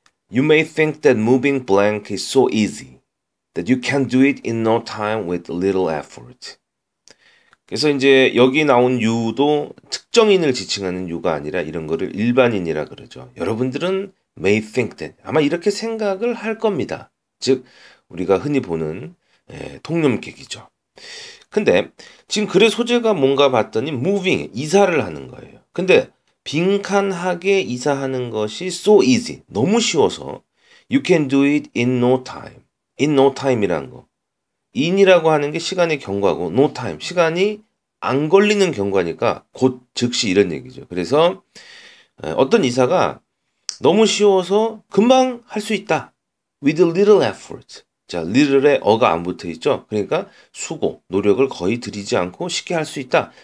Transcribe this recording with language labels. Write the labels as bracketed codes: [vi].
[en] You may think that moving blank is so easy that you can do it in no time with little effort. [ko] 그래서 이제 여기 나온 you도 특정인을 지칭하는 you가 아니라 이런 거를 일반인이라 그러죠. 여러분들은 [en] may think that [ko] 아마 이렇게 생각을 할 겁니다. 즉 우리가 흔히 보는 통념객이죠. 근데 지금 글의 소재가 뭔가 봤더니 moving, 이사를 하는 거예요. 근데 빈칸하게 이사하는 것이 [en] so easy, [ko] 너무 쉬워서 [en] you can do it in no time. in no time [ko] 이라는 거. in이라고 하는 게 시간의 경과고 [en] no time, [ko] 시간이 안 걸리는 경과니까 곧 즉시 이런 얘기죠. 그래서 어떤 이사가 너무 쉬워서 금방 할 수 있다. [en] with little effort. [ko] 자, little에 어가 안 붙어 있죠. 그러니까 수고, 노력을 거의 들이지 않고 쉽게 할 수 있다.